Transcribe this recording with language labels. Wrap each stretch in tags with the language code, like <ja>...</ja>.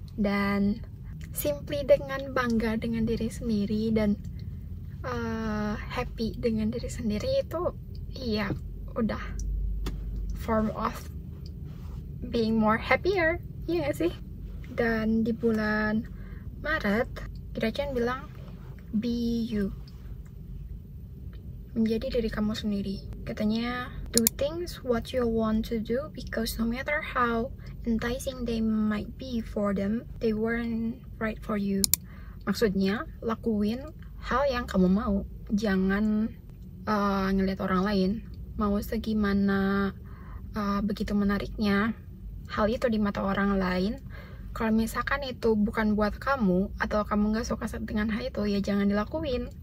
<id>Dan simply dengan bangga dengan diri sendiri dan happy dengan diri sendiri itu ya udah</id> <en>form of being more happier,</en> <id>iya gak sih? Dan di bulan Maret, Gretchen bilang</id> <en>be you,</en> <id>menjadi diri kamu sendiri. Katanya,</id> <en>do things what you want to do because no matter how enticing they might be for them, they weren't right for you.</en> <id>Maksudnya, lakuin hal yang kamu mau. Jangan ngeliat orang lain. Mau segimana begitu menariknya hal itu di mata orang lain, kalau misalkan itu bukan buat kamu atau kamu nggak suka dengan hal itu, ya jangan dilakuin.</id>